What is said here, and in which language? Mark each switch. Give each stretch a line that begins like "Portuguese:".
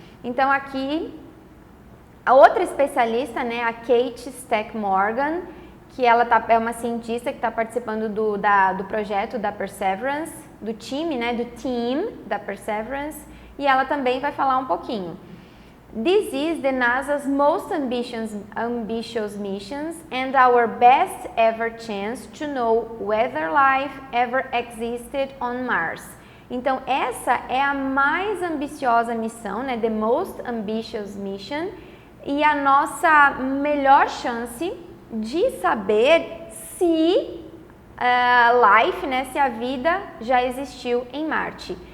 Portuguese: Então, aqui a outra especialista, né, a Kate Stack Morgan, que ela é uma cientista que está participando do projeto da Perseverance, do time, né, do team da Perseverance, e ela também vai falar um pouquinho.
English: This is the NASA's most ambitious missions and our best ever chance to know whether life ever existed on Mars.
Portuguese: Então, essa é a mais ambiciosa missão, né,
English: the most ambitious mission,
Portuguese: e a nossa melhor chance de saber se life, né, se a vida já existiu em Marte.